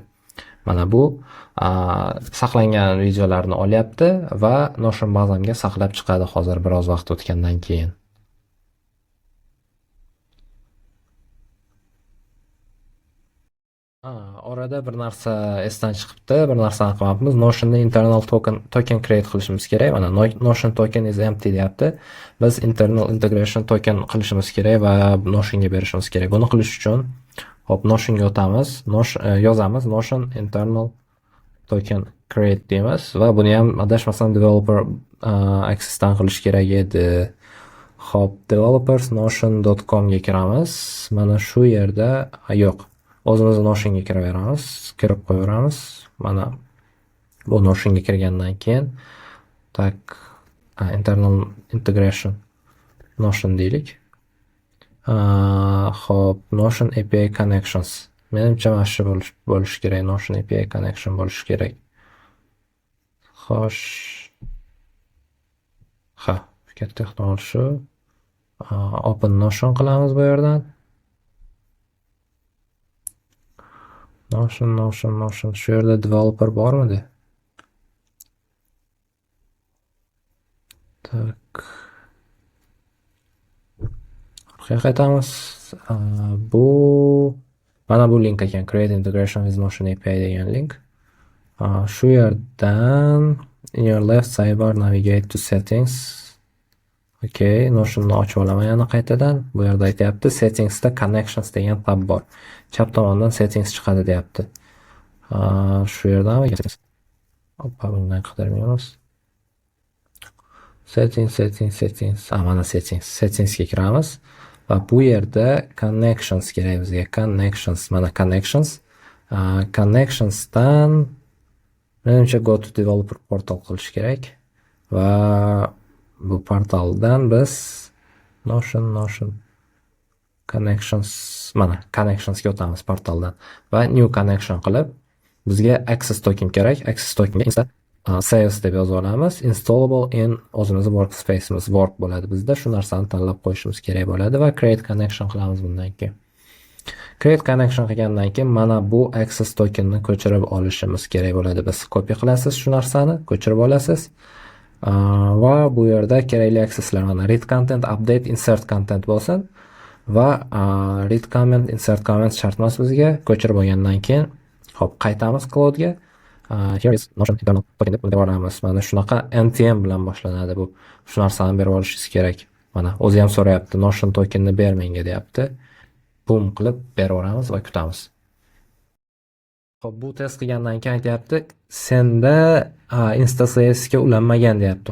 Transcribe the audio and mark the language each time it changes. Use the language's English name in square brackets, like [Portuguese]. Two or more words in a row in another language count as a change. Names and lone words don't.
[Uzbek] Mana bu saqlangan videolarni olyapti va Notion bazamga saqlab chiqadi hozir biroz vaqt o'tgandan keyin. Orada bir narsa esdan chiqibdi, bir narsani qilmabmiz. Notion'da [English] internal token create [Uzbek] qilishimiz kerak. Mana Notion [English] token is empty [Uzbek] deyapti. Biz [English] internal integration token [Uzbek] qilishimiz kerak va Notion'ga berishimiz kerak. Buni qilish uchun hop Notion'ga o'tamiz, yozamiz [English] Notion internal token create [Uzbek] deymiz va buni ham adashmasam [English] developer accessdan [Uzbek] qilish kerak edi. Hop, [English] developers notion.com [Uzbek] ga kiramiz. Mana shu yerda yo'q. O'zimiz Notion'ga kiraveramiz, kirib qo'yaveramiz. Mana bu Notion'ga kirgandan keyin [English] internal integration Notion [Uzbek] deylik. [English] Hop, Notion API connections. [Uzbek] Menimcha mana shu bo'lish kerak, [English] Notion API connection [Uzbek] bo'lish kerak. Xo'sh. Katta ehtimol shu. [English] Open Notion [Uzbek] qilamiz bu yerdan. Notion. Shu yerda developer bormidi? Orqaga qaytamiz. Mana bu link ekan, [English] create integration with Notion API degan link. [Uzbek] Shu yerdan [English] in your left sidebar navigate to settings. [Uzbek] Okay, Notion'ni ochib olaman yana qaytadan. Bu yerda aytayapti settingsda connections degan tab bor. Chap tomondan settings chiqadi deyapti. Shu yerdan bundan qidirmaymiz. Settings. Mana settingsga kiramiz va bu yerda connections kerak bizga. Mana connections. Connectionsdan menimcha [English] go to developer portal [Uzbek] qilish kerak va bu portaldan biz [English] Notion connections, [Uzbek] mana connectionsga o'tamiz portaldan va [English] new connection [Uzbek] qilib bizga [English] access token [Uzbek] kerak. [English] Access tokenga saves [Uzbek] deb yozib olamiz. [English] Installable in [Uzbek] o'zimizning workspace'imiz work bo'ladi bizda. Shu narsani tanlab qo'yishimiz kerak bo'ladi va [English] create connection [Uzbek] qilamiz bundan keyin. [English] Create connection [Uzbek] qilgandan keyin mana bu [English] access tokenni [Uzbek] ko'chirib olishimiz kerak bo'ladi. Biz copy qilasiz shu narsani, ko'chirib olasiz. Va bu yerda kerakli accesslar mana [English] read content, update, insert content [Uzbek] bo'lsin va [English] read comment, insert comment [Uzbek] shart emas bizga. Ko'chirib olgandan keyin hop qaytamiz cloudga. [English] Here is Notion internal token [Uzbek] deb boramiz. Mana shunaqa NTM bilan boshlanadi bu. Shu narsani berib olishingiz kerak. Mana o'zi ham so'rayapti, Notion tokenni ber menga deyapti. Boom qilib beraveramiz va kutamiz. Xo'p, bu test qilgandan keyin aytayapti, senda Insta Salesga ulanmagan deyapti.